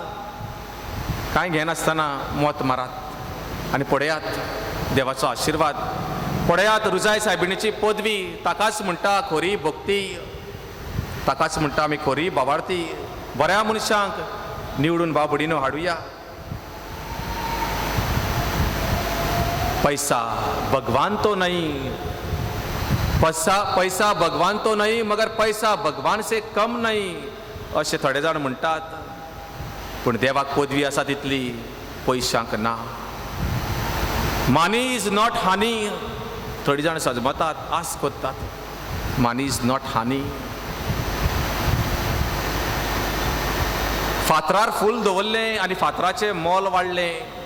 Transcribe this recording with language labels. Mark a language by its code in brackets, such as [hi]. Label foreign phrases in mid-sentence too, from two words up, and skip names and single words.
[kok] कांय घेनासतना मत मारात. आनी पळयात देवाचो आशिर्वाद, पळयात रुजाय सायबिणीची पदवी. ताकाच म्हणटा खरी भक्ती, ताकाच म्हणटा आमी खरी भावार्थी. बऱ्या मनशांक निवडून बाबडीनो हाडुया. [hi] पैसा भगवान तो नहीं, पैसा भगवान तो नहीं, मगर पैसा भगवान से कम नहीं [kok] असे थोडे जाण म्हणटात. पूण देवाक पदवी आसा तितली पयशांक ना. [en] money is not honey. [kok] थोडी जाण सजमतात, आस कोत्तात. [en] money is not honey. [kok] फातरार फूल दवरलें आनी फातराचें मोल वाडलें.